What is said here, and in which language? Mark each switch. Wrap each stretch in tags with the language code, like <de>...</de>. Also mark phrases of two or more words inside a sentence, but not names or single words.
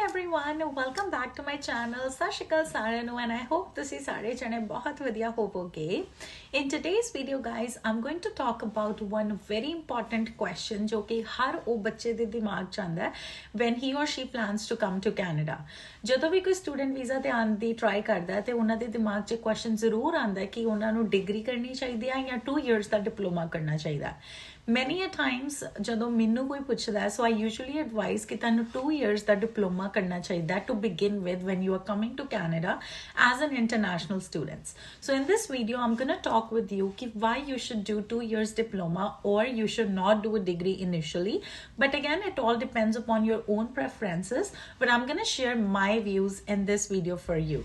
<en>everyone, welcome back to my channel.</en> <pa>Sat Shri Akal ਸਾਰਿਆਂ ਨੂੰ,</pa> <en>and I hope</en> <pa>ਤੁਸੀਂ ਸਾਰੇ ਜਣੇ ਬਹੁਤ ਵਧੀਆ ਹੋਵੋਗੇ.</pa> <en>In today's video guys, I'm going to talk about one very important question</en> <pa>ਜੋ ਕਿ ਹਰ ਉਹ ਬੱਚੇ ਦੇ ਦਿਮਾਗ 'ਚ ਆਉਂਦਾ ਹੈ</pa> <en>when he or she plans to come to Canada.</en> <pa>ਜਦੋਂ ਵੀ ਕੋਈ ਸਟੂਡੈਂਟ ਵੀਜ਼ਾ ਤੇ ਆਉਣ ਦੀ ਟਰਾਈ ਕਰਦਾ ਹੈ ਤੇ ਉਹਨਾਂ ਦੇ ਦਿਮਾਗ 'ਚ ਕੁਐਸਚਨ ਜ਼ਰੂਰ ਆਉਂਦਾ ਹੈ ਕਿ ਉਹਨਾਂ ਨੂੰ ਡਿਗਰੀ ਕਰਨੀ ਚਾਹੀਦੀ ਹੈ ਜਾਂ 2 ਇਅਰਸ ਦਾ ਡਿਪਲੋਮਾ ਕਰਨਾ ਚਾਹੀਦਾ ਹੈ.</pa> <en>Many a times</en> <pa>ਜਦੋਂ ਮੈਨੂੰ ਕੋਈ ਪੁੱਛਦਾ ਹੈ,</pa> <en>so I usually advise</en> <pa>ਕਿ ਤੁਹਾਨੂੰ 2 years ਦਾ diploma ਕਰਨਾ ਚਾਹੀਦਾ</pa> <en>to begin with when you are coming to Canada as an international student. So in this video, I'm going to talk with you कि why you should do 2 years diploma or you should not do a degree initially. But again, it all depends upon your own preferences. But I'm going to share my views in this video for you.</en>